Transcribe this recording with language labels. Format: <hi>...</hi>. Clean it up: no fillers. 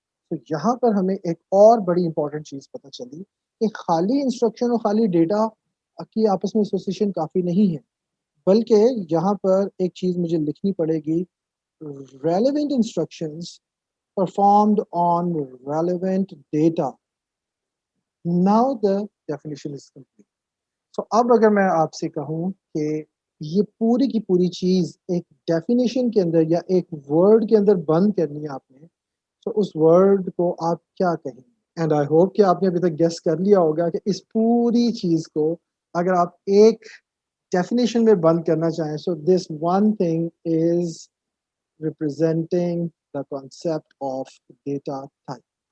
<ur>تو یہاں پر ہمیں ایک اور بڑی امپورٹنٹ چیز پتہ چلی کہ خالی انسٹرکشن اور خالی ڈیٹا کی آپس میں ایسوسیشن کافی نہیں ہے, بلکہ یہاں پر ایک چیز مجھے لکھنی پڑے گی,</ur> <en>relevant instructions performed on relevant data. Now the definition is complete.</en> <ur>So اب اگر میں آپ سے کہوں کہ یہ پوری کی پوری چیز ایک ڈیفینیشن کے اندر یا ایک ورڈ کے اندر بند کرنی ہے آپ نے, تو اس ورڈ کو آپ کیا کہیں گے؟</ur> <en>and I hope</en> <ur>کہ آپ نے ابھی تک گیس کر لیا ہوگا کہ اس پوری چیز کو اگر آپ ایک ڈیفینیشن میں بند کرنا چاہیں,</ur> <en>So this one thing is representing the concept of data type.</en>